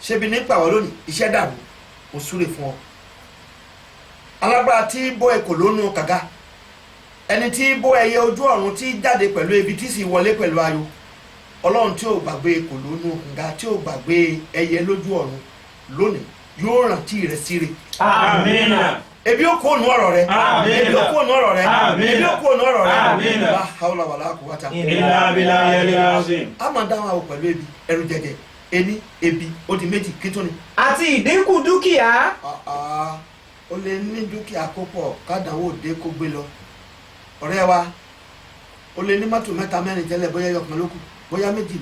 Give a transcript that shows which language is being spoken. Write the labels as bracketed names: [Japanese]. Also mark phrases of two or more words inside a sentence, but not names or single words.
[Yoruba] ṣébi nípa wọ́n lónìí iṣẹ́ dàrú mo súre fún ọ alágbára tí bọ́ ẹ̀kọ́ lónú kàga ẹni tí bọ́ ẹyẹ ojú ọ̀run tí jáde pẹ̀lú ebi tí sì wọlé pẹ̀lú ayọ̀ ọlọ́run tí ò gbàgbé ẹ̀kọ́ lónú kàga tí ò gbàgbé ẹyẹ lójú ọ̀run lónìí yóò rántí rẹ̀ síre. Amina. ebi ó kó nu ọ̀rọ̀ rẹ̀ ebi ó kó nu ọ̀rọ̀ rẹ̀ ebi ó kó nu ọ̀rọ̀ rẹ̀ [Arabic] لا حول ولا قوة إلا بالله العظيم. [Yoruba] a máa dáhùn àwọn pẹ̀lú ebi ẹ̀rù jẹjẹ ení ebi ó di méjì kí tó ni. àti ìdínkù dúkìá. o lè ní dúkìá kó pọ̀ kádàáwò dé kó gbé lọ ọ̀rẹ́ wa o lè ní mọ́tò mẹ́ta mẹ́rin tẹ́lẹ̀ bóyá yọkan lókù bóyá méjì